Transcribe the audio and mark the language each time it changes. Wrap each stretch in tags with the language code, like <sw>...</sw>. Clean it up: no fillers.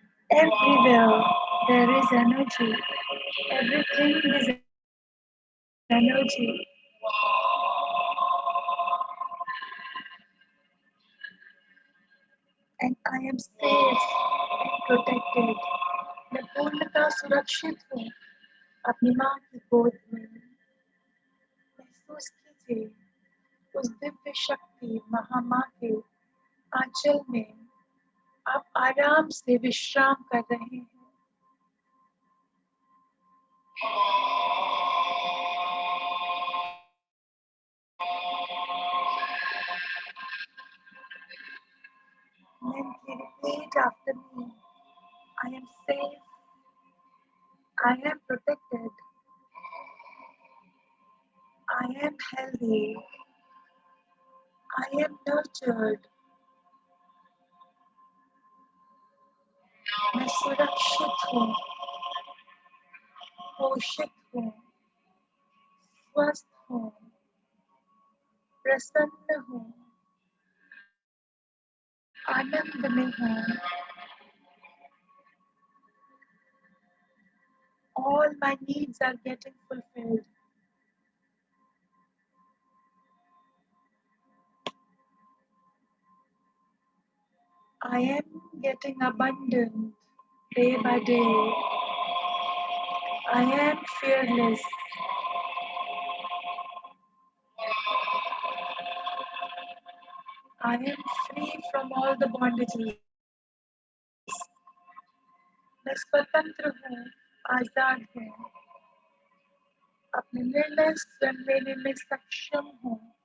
<en>Everywhere there is energy. Everything is energy. And I am safe and protected.</en> <hi>मैं पूर्णतः सुरक्षित हूँ अपनी माँ की गोद में। महसूस कीजिए उस दिव्य शक्ति महामाँ के आंचल में आप आराम से विश्राम कर रहे हैं।</hi> <en>Then repeat after me. I am safe. I am protected. I am healthy. I am nurtured.</en> <hi>मैं सुरक्षित हूँ, पोषित हूँ, स्वस्थ हूँ, प्रसन्न हूँ, आनंद में हूँ।</hi> <en>All my needs are getting fulfilled. I am getting abundant day by day. I am fearless. I am free from all the bondages.</en> <hi>मैं स्वतंत्र हूँ, आजाद हूँ, अपने निर्णय स्वयं लेने में सक्षम हूँ।</hi>